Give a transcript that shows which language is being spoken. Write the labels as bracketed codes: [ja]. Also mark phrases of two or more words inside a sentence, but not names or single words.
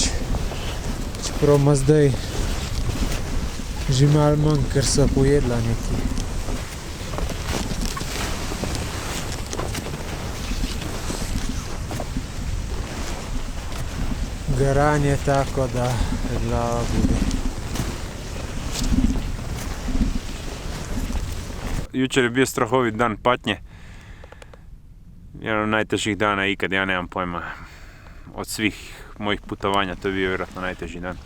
[sl] Čeprav ima zdaj že malo manj, ker so pojedla nekaj. Garanje tako, [hr] da je glava bude. Jučer je bio strahovit dan patnje. Jedan od najtežih dana ikad, ja nemam pojma. Od svih mojih putovanja to je bio vjerojatno najteži dan.